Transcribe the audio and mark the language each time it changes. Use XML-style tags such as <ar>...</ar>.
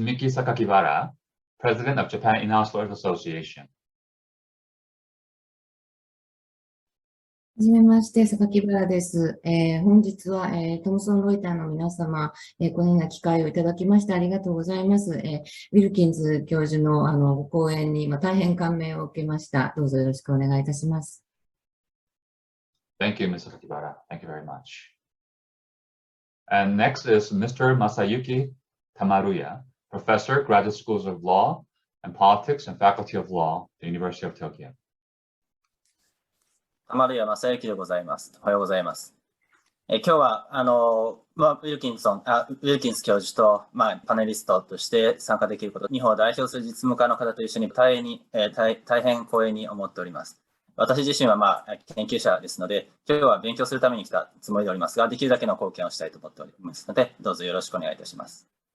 <en>Miki Sakakibara, President of Japan In-House Lawyers Association.</en> <ja>はじめまして、榊原です。本日は、トムソン・ロイターの皆様、このような機会をいただきましてありがとうございます。ウィルキンズ教授のご講演に、大変感銘を受けました。どうぞよろしくお願いいたします。</ja> <en>Thank you, Ms. Sakakibara. Thank you very much. And next is Mr. Masayuki Tamaruya, Professor, Graduate Schools of Law and Politics and Faculty of Law, the University of Tokyo.</en> <ja>浜田正幸でございます。おはようございます。今日はウィルキンス教授と、パネリストとして参加できること、日本を代表する実務家の方と一緒に大変光栄に思っております。私自身は研究者ですので、今日は勉強するために来たつもりでおりますが、できるだけの貢献をしたいと思っておりますので、どうぞよろしくお願いいたします。</ja>